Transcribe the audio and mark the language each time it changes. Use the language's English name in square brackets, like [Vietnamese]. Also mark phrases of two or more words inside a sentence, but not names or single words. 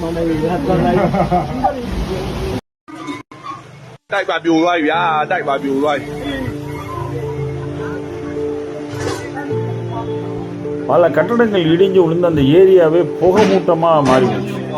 [Burmese] တိုက်ပါပြိုသွားပြီဗျာတိုက်ပါပြိုသွားပြီ [Tamil] பல கட்டடங்கள் இடிஞ்சு விழுந்து அந்த ஏரியாவே புகமூட்டமாக மாறி போச்சு.